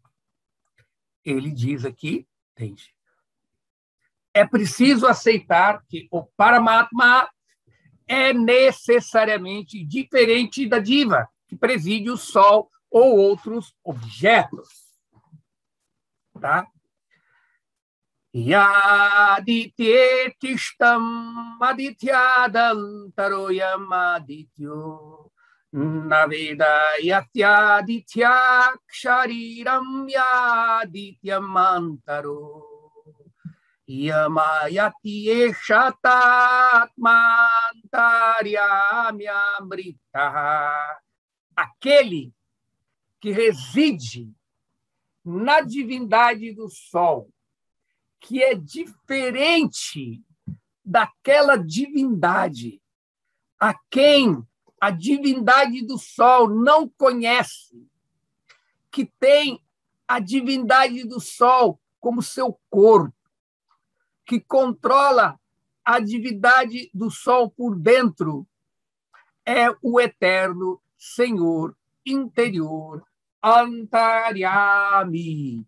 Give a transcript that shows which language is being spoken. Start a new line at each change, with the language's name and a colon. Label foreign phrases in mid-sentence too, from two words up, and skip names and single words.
Portuguese: Ele diz aqui, entende? é preciso aceitar que o Paramatma é necessariamente diferente da diva, que preside o Sol ou outros objetos. Tá?
Sanskrit: यदादित्येतिष्ठन् आदित्यादन्तरोयम् आदित्यो नवेद यस्यादित्यः शरीरम् यआदित्यम् अन्तरो यमयति एषतआत्मान्तर्याम्यमृतः.
Portuguese: Aquele que reside na divindade do Sol, que é diferente daquela divindade a quem a divindade do Sol não conhece, que tem a divindade do Sol como seu corpo, que controla a divindade do Sol por dentro, é o eterno Senhor interior, Antaryami.